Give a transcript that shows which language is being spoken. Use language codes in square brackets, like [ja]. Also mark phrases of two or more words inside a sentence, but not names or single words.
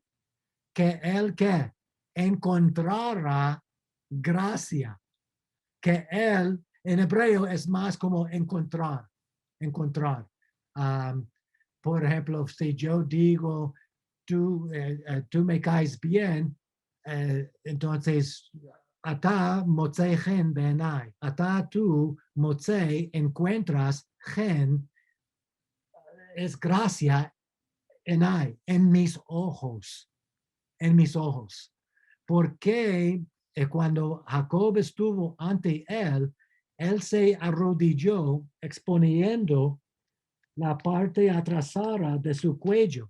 [es] Que él que encontrara gracia, que él en hebreo es más como encontrar. Por ejemplo, si yo digo, tú me caes bien, entonces, [he] אתה מוצא חן בעיני. [es] Ata tú motzei encuentras gen, es gracia en mis ojos, en mis ojos. Porque cuando Jacob estuvo ante él se arrodilló exponiendo la parte atrasada de su cuello.